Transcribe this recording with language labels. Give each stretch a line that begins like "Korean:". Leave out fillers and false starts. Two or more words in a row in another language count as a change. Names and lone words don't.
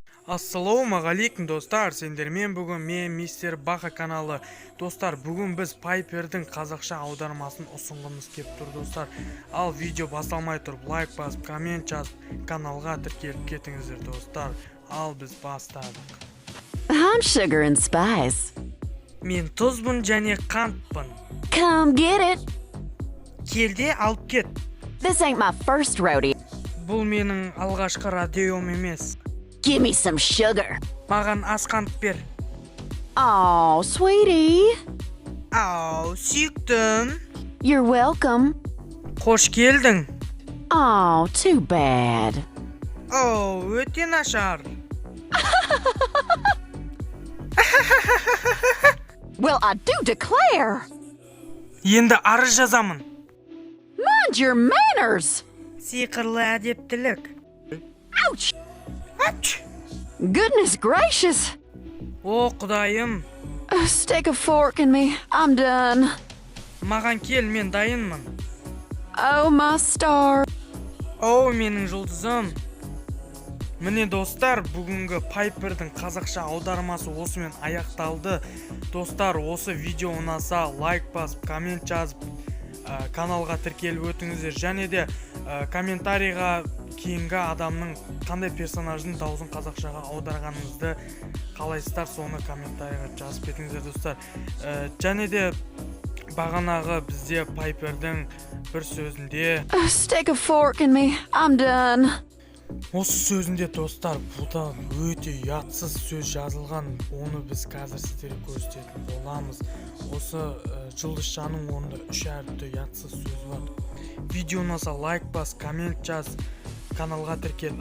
Kazakh: Ассалаумағалейкум достар, сендермен бүгін мен мистер Баха каналы. Достар, бүгін біз Пайпердің қазақша аудармасын ұсынғымыз кеп тұр достар. Ал видео басталмай тұрып лайк басып, коммент жазып, каналға тіркеліп кетіңіздер достар. Ал біз бастадық.
English: I'm sugar and spice.
Kazakh: Мен тұзбын және қантпын.
English: Come get it.
Kazakh: Келде алып кет.
English: This ain't my first rodeo.
Kazakh: Бұл менің алғашқы радиом емес.
English: Give me some sugar.
Kazakh: Маған аз қант бер.
English: Oh, sweetie.
Kazakh: Ау, сүйіктім.
English: You're welcome.
Kazakh: Қош келдің.
English: Oh, too bad.
Kazakh: Оу, өте нашар.
English: Well, I do declare.
Kazakh: Енді арыз жазамын.
English: Mind your manners.
Kazakh: Сиқырлы әдептілік.
English: Ouch. Ач! Goodness gracious.
Kazakh: О, құдайым.
English: Stick a fork in me. I'm done.
Kazakh: Маған кел, мен дайынмын.
English: Oh, my star.
Kazakh: Оу, менің жұлдызым. Міне достар, бүгінгі Пайпердің қазақша аудармасы осымен аяқталды. Достар, осы видео ұнаса лайк басып, коммент жазып, каналға тіркеліп өтіңіздер. Және де комментарийға кейінгі адамның қандай персонаждың дауысын қазақшаға аударғаныңызды қалайсыздар, соны комментарийға жазып кетіңіздер достар. Және де бағанағы бізде Пайпердің бір сөзінде
English: Stick a fork in me. I'm done.
Kazakh: осы сөзінде достар, бұдан өте ұятсыз сөз жазылған, оны біз қазір сіздерге көрсететін боламыз. Осы жұлдызшаның орнында 3 әріпті ұятсыз сөз бар. Видео ұнаса лайк бас, коммент жаз, каналға тіркел.